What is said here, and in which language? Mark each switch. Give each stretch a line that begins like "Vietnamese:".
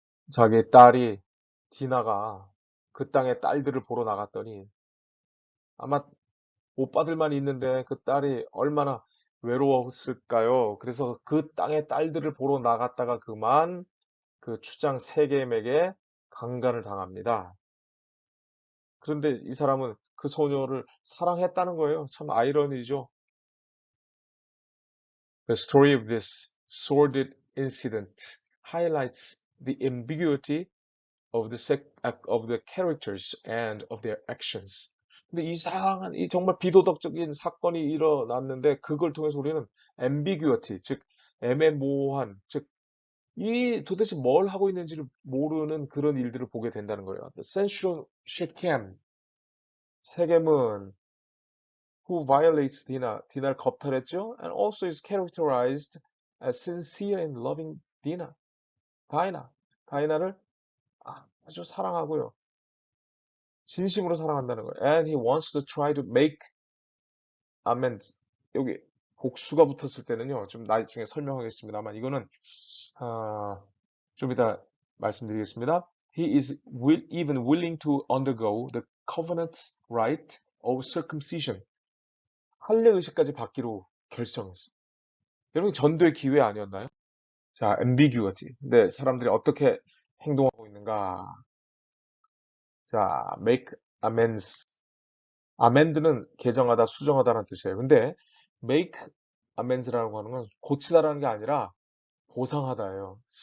Korean: 자기 딸이 디나가 그 땅의 딸들을 보러 나갔더니 아마 오빠들만 있는데 그 딸이 얼마나 외로웠을까요? 그래서 그 땅의 딸들을 보러 나갔다가 그만 그 추장 세겜에게 강간을 당합니다. 그런데 이 사람은 그 소녀를 사랑했다는 거예요. 참 아이러니죠.
English: The story of this sordid incident highlights the ambiguity of the characters and of their actions.
Korean: 근데 이상한 이 정말 비도덕적인 사건이 일어났는데 그걸 통해서 우리는 ambiguity, 즉 애매모호한, 즉 이 도대체 뭘 하고 있는지를 모르는 그런 일들을 보게 된다는 거예요.
English: The sensual Shechem,
Korean: 세겜은
English: who violates
Korean: 디나를 겁탈했죠.
English: And also is characterized as sincere and loving
Korean: 다이나, 다이나를 아주 사랑하고요. 진심으로 사랑한다는 거예요.
English: And he wants to try to make amends. 여기
Korean: 복수가 붙었을 때는요, 좀 나중에 설명하겠습니다만, 이거는, 아, 좀 이따 말씀드리겠습니다.
English: He is even willing to undergo the covenant's rite of circumcision.
Korean: 할례 의식까지 받기로 결정했어요. 여러분, 전도의 기회 아니었나요? 자, ambiguity. 근데 사람들이 어떻게 행동하고 있는가? 자, make amends. amend는 개정하다, 수정하다라는 뜻이에요. 근데 make amends라고 하는 건 고치다라는 게 아니라 보상하다예요.